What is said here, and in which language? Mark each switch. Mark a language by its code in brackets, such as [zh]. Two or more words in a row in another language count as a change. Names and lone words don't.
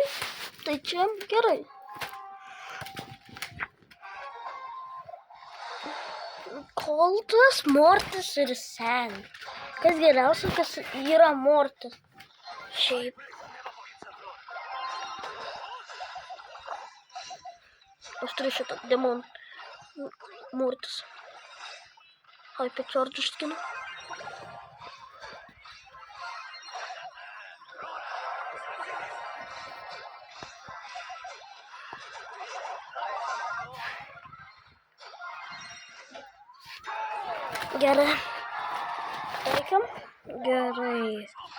[lt] Tai čia gerai. Coltas, Mortis ir Sen. Kas geriausia, kas yra Mortis. Šiaip. Aš turiu šitą demon Mortis. [en] Hype charge [lt] skinu. Gerai. Taikiam. Gerai.